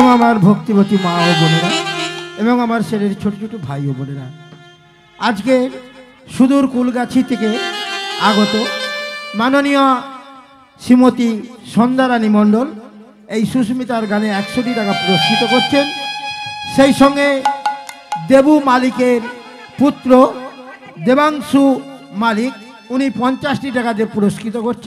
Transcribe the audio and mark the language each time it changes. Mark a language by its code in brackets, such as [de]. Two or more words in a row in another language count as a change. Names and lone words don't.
[bn] আমার ভক্তিবতী মা ও বোনেরা এবং আমার শরীর ছোট ছোট ভাই ও বোনেরা আজ কে সুদূর কুলগাছী থেকে আগত মাননীয় শ্রীমতী সন্ধ্যারানী মণ্ডল এই সুস্মিতার গানে 100টি টাকা পুরস্কৃত করছেন। সেই সঙ্গে দেবু মালিকের পুত্র দেবাংশু মালিক উনি 50টি টাকা দিয়ে পুরস্কৃত করছেন।